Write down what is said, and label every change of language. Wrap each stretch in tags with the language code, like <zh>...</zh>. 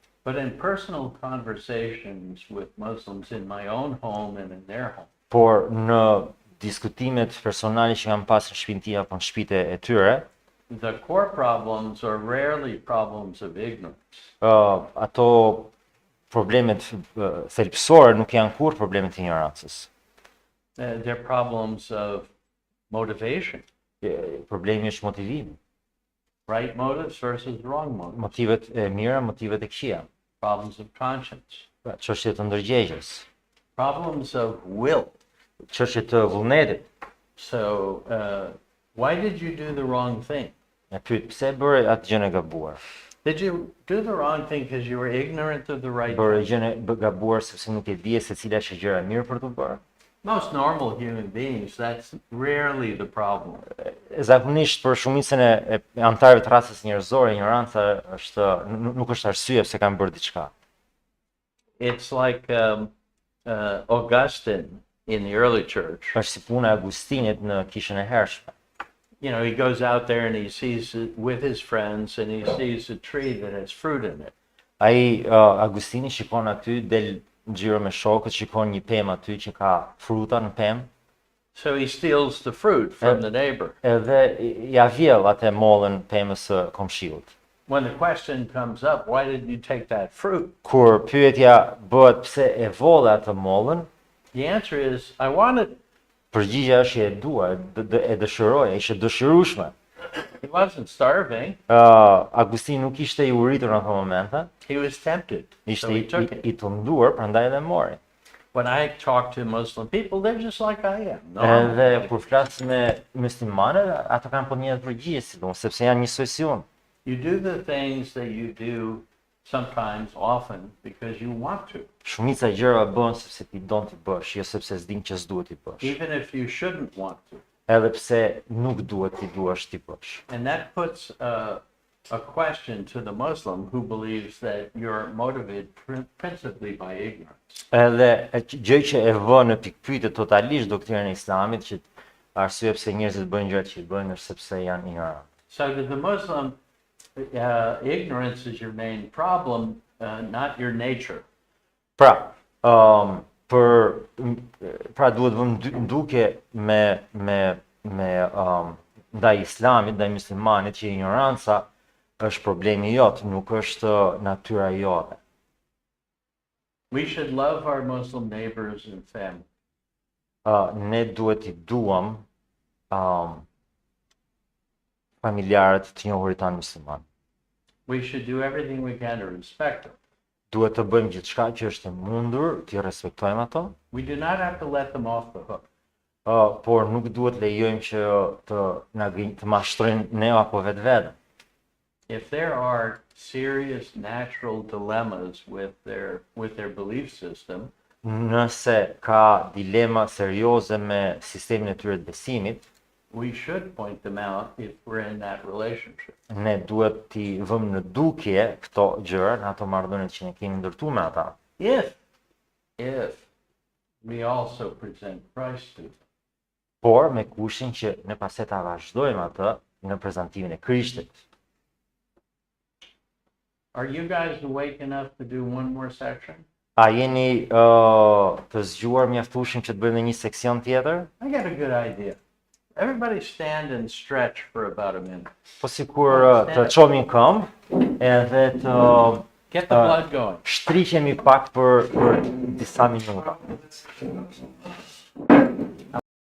<en>But in personal conversations with Muslims in my own home and in their home,</en> <sq>Por në diskutimet personale që kam pasur në shtëpinë time apo në shtëpitë e tyre,</sq> <en>the core problems are rarely problems of ignorance.</en> <sq>Ato problemet thelbësore nuk janë kur problemet e ignorancës.</sq> <en>They're problems of motivation,</en> <sq>Problemi është motivimi.</sq> <en>right motives versus wrong motives,</en> <sq>Motivet e mira, motivet e këqija.</sq> <en>problems of conscience,</en> <sq>Pra, çështje të ndërgjegjes,</sq> <en>problems of will.</en> <sq>çështje të vullnetit.</sq> <en>So, why did you do the wrong thing?</en> <sq>E pyet pse bëre atë gjën e gabuar.</sq> <en>Did you do the wrong thing because you were ignorant of the right</en> <sq>Bëre</sq> <en>thing?</en> <sq>gjën e gabuar sepse nuk e dije se cila është gjëra e mirë për të bërë.</sq> <en>Most normal human beings, that's rarely the problem.</en> <sq>Zakonisht për shumicën e anëtarëve të racës njerëzore, ignoranca është nuk është arsye pse kanë bërë diçka.</sq> <en>It's like Augustine in the early church.</en> <sq>Është si puna e Agustinit në kishën e hershme.</sq> <en>you know, he goes out there and he sees it with his friends and he sees a tree that has fruit in it.</en> <sq>Ai Agustini shikon aty, del xhiro me shokët, shikon një pemë aty që ka fruta në pemë,</sq> <en>So he steals the fruit from the neighbor.</en> <sq>edhe ja vjell atë mollën pemës së komshiut.</sq> <en>When the question comes up, why did you take that fruit?</en> <sq>Kur pyetja bëhet pse e volle atë mollën,</sq> <en>The answer is, I wanted.</en> <sq>përgjigjja është që e dua, e dëshiroja, ishte dëshirueshme.</sq> <en>He wasn't starving.</en> <sq>Agustini nuk ishte i uritur në ato momente,</sq> <en>He was tempted.</en> <sq>ishte</sq> <en>So he took it.</en> <sq>i tunduar, prandaj edhe mori.</sq> <en>When I talk to Muslim people, they're just like I am.</en> <sq>Edhe kur flas me muslimanët, ato kanë po një përgjigje si unë, sepse janë njësoj si unë.</sq> <en>You do the things that you do sometimes, often, because you want to,</en> <sq>Shumica e gjërave bën sepse ti don ti bësh, jo sepse s'din që s'duhet ti bësh.</sq> <en>even if you shouldn't want to.</en> <sq>Edhe pse nuk duhet ti duash ti bësh.</sq> <en>And that puts a question to the Muslim who believes that you're motivated principally by ignorance.</en> <sq>Edhe gjë që e vë në pikpyetje totalisht doktrinën e Islamit që arsye pse njerëzit bëjnë gjërat që i bëjnë është sepse janë ignorant.</sq> <en>So to the Muslim, ignorance is your main problem, not your nature.</en> <sq>Pra, pra duhet vëmë nduke me ndaj Islamit, ndaj muslimanit që ignoranca është problemi jot, nuk është natyra jote.</sq> <en>We should love our Muslim neighbors and family.</en> <sq>Ne duhet i duam familjarët të njohurit tanë musliman.</sq> <en>We should do everything we can to respect them.</en> <sq>Duhet të bëjmë gjithçka që është e mundur, t'i respektojmë ato,</sq> <en>We do not have to let them off the hook.</en> <sq>por nuk duhet lejojmë që të mashtrojnë ne apo vetveten.</sq> <en>If there are serious natural dilemmas with their belief system,</en> <sq>Nëse ka dilema serioze me sistemin e tyre të besimit,</sq> <en>we should point them out if we're in that relationship.</en> <sq>ne duhet t'i vëmë në dukje këto gjëra në ato marrëdhënie që ne kemi ndërtuar me ata.</sq> <en>If we also present Christ to them.</en> <sq>Por me kushtin që ne pastaj ta vazhdojmë atë në prezantimin e Krishtit.</sq> <en>Are you guys awake enough to do one more section?</en> <sq>A jeni të zgjuar mjaftueshëm që të bëjmë një seksion tjetër?</sq> <en>I got a good idea. Everybody stand and stretch for about a minute.</en> <sq>Po sikur të çomin këmbë edhe të</sq> <en>Get the blood going.</en> <sq>shtriqemi pak për disa minuta.</sq>